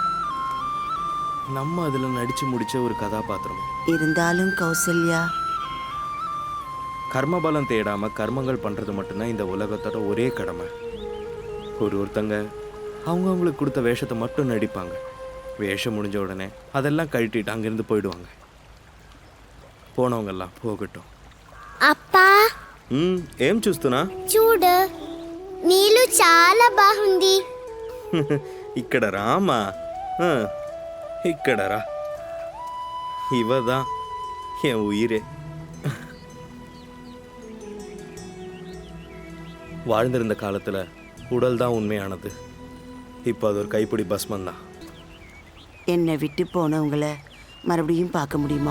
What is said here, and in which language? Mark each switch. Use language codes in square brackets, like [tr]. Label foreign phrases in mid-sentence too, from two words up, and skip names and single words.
[ta] நம்ம அதில் நடிச்சு முடிச்ச ஒரு கதாபாத்திரம். இருந்தாலும் கௌசல்யா, கர்மபலம் தேடாம கர்மங்கள் பண்றது மட்டும்தான் இந்த உலகத்தோட ஒரே கடமை. ஒருத்தங்க அவங்களுக்கு கொடுத்த வேஷத்தை மட்டும் நடிப்பாங்க. வேஷம் முடிஞ்ச உடனே அதெல்லாம் கழட்டிட்டு அங்கிருந்து போயிடுவாங்க. [te] పోనవంగల్లా పోగొట్టు. అప్పా ఏం చూస్తున్నా? చూడు, నీళ్ళు చాలా బాగుంది. ఇక్కడ రామా, ఇక్కడ రా. [ta] இவதான் என் உயிரே. வாழ்ந்திருந்த காலத்துல உடல் தான் உண்மையானது. இப்போ அது ஒரு கைப்பிடி பஸ்மன் தான். என்னை விட்டு போனவங்கள மறுபடியும் பார்க்க முடியுமா?